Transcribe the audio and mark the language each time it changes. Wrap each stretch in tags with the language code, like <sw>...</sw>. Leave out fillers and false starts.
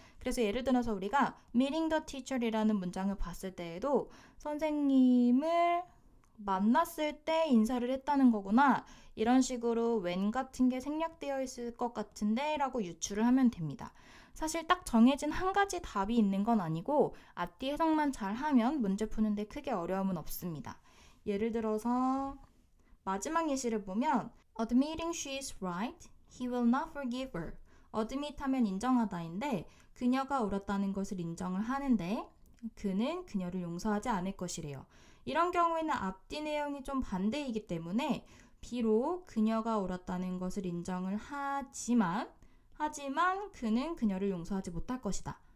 <ko>그래서 예를 들어서 우리가</ko> <en>meeting the teacher</en> <ko>이라는 문장을 봤을 때에도 선생님을 만났을 때 인사를 했다는 거구나 이런 식으로 when 같은 게 생략되어 있을 것 같은데 라고 유추를 하면 됩니다. 사실 딱 정해진 한 가지 답이 있는 건 아니고 앞뒤 해석만 잘 하면 문제 푸는데 크게 어려움은 없습니다. 예를 들어서 마지막 예시를 보면</ko> <en>Admitting she is right, he will not forgive her.</en> <ko>Admit 하면 인정하다인데 그녀가 옳았다는 것을 인정을 하는데 그는 그녀를 용서하지 않을 것이래요. 이런 경우에는 앞뒤 내용이 좀 반대이기 때문에 비록 그녀가 옳았다는 것을 인정을 하지만 그는 그녀를 용서하지 못할 것이다.</ko>